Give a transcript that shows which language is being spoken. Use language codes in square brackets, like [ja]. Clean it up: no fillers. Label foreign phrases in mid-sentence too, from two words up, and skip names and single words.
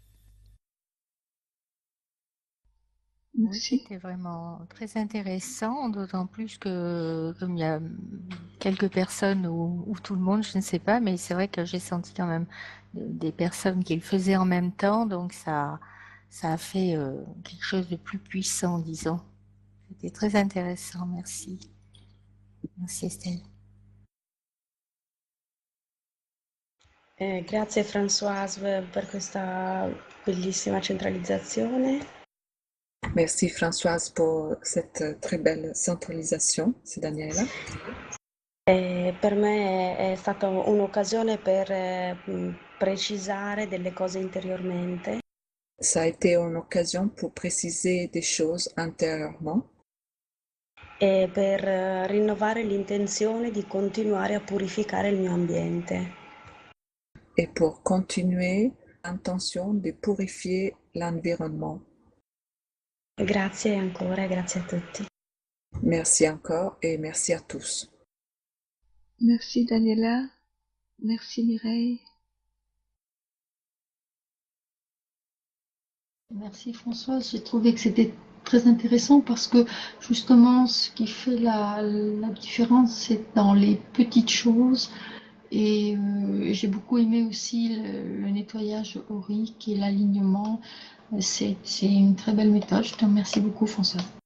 [fr] Oui, c'était vraiment très intéressant, d'autant plus que comme il y a quelques personnes ou tout le monde, je ne sais pas, mais c'est vrai que j'ai senti quand même des personnes qui le faisaient en même temps, donc ça a fait quelque chose de plus puissant, disons. C'était très intéressant, merci. Merci Estelle. [it] Grazie Françoise per questa bellissima centralizzazione. [fr] Merci Françoise pour cette très belle centralisation, c'est Daniela. [it] Per me è stata un'occasione per precisare delle cose interiormente. [fr] Ça a été une occasion pour préciser des choses intérieurement. [it] E per rinnovare l'intenzione di continuare a purificare il mio ambiente. [fr] Et pour continuer l'intention de purifier l'environnement. [it] Grazie ancora, grazie a tutti. [fr] Merci encore et merci à tous. Merci Daniela, merci Mireille. Merci Françoise, j'ai trouvé que c'était très intéressant parce que justement ce qui fait la différence c'est dans les petites choses et j'ai beaucoup aimé aussi le nettoyage aurique et l'alignement, c'est une très belle méthode, je te remercie beaucoup Françoise.